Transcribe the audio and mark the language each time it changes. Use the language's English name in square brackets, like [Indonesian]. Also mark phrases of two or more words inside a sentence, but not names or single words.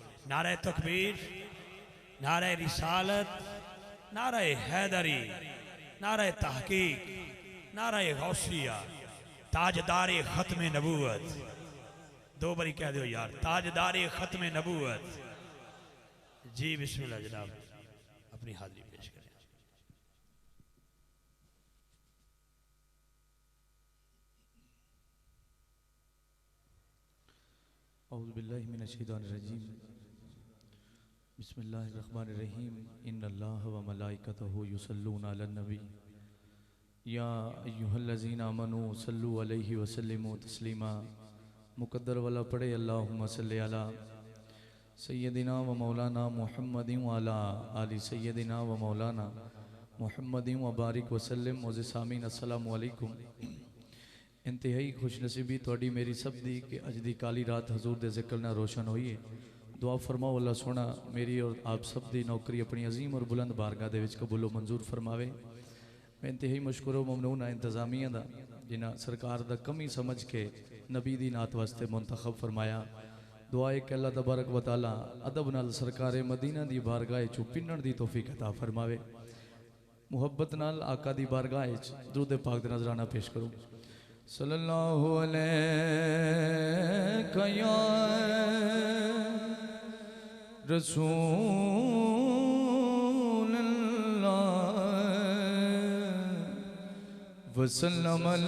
[Urdu] نعرہ تکبیر، نعرہ رسالت، نعرہ حیدری، نعرہ تحقیق، نعرہ غوثیہ، تاجدار ختم نبوت. دو باری کہہ دو یار، تاجدار ختم نبوت. جی بسم اللہ جناب، اپنی حاضری پیش کریں. [Arabic] أعوذ بالله من الشيطان الرجيم. بسم الله الرحمن الرحيم. إن الله وملائكته يصلون على النبي يا أيها الذين آمنوا صلوا عليه وسلموا تسليما. [Urdu] مقدر والا پڑھے [Arabic] اللهم صل على سيدنا ومولانا محمد وعلى آل سيدنا ومولانا محمد وبارك وسلم. [Urdu] معزز سامعین [Arabic] السلام عليكم. [Punjabi] انتہائی خوش نصیبی تھوڑی میری سب دی کہ اج دی کالی رات حضور دے ذکر نال روشن ہوئی ہے. دعا فرماؤ اللہ سوہنا میری اور آپ سب دی نوکری اپنی عظیم اور بلند بارگاہ دے وچ قبولو منظور فرماوے. میں انتہائی مشکور ممنون ہاں انتظامیہ دا جنہاں سرکار دا کمی سمجھ کے نبی دی نعت واسطے منتخب فرمایا. دعا ہے کہ [Arabic] الله تبارك وتعالى [Punjabi] ادب نال سرکار مدینہ دی بارگاہ چوں پنن دی توفیق عطا فرماوے. محبت نال آقا دی بارگاہ درود پاک دے نذرانہ پیش کراں. [Arabic] صلى الله عليك يا رسول الله وسلم